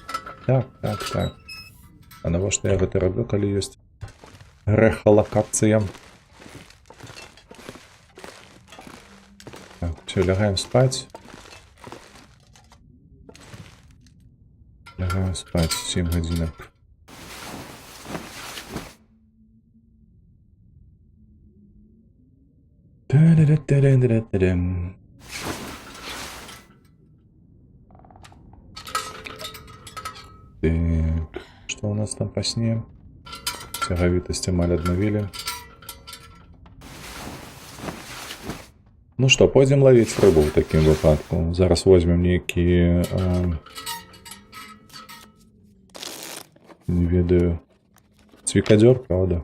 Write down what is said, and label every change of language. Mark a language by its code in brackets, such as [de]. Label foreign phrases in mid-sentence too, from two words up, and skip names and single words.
[be] А навошта я гэта раблю, калі ёсць рэхалакацыя? Так, все, лягаем спаць. Лягаем спаць 7 гадзінак. Та-да-да-да-да-да-да-дам. [ru] Так, что у нас там по сне? [be] Цягавітасць амаль аднавілі. Ну што, пойдзем ловіць рыбу ў такім выпадку. Зараз возьмем нейкі, не ведаю, цвікадзёр, правда?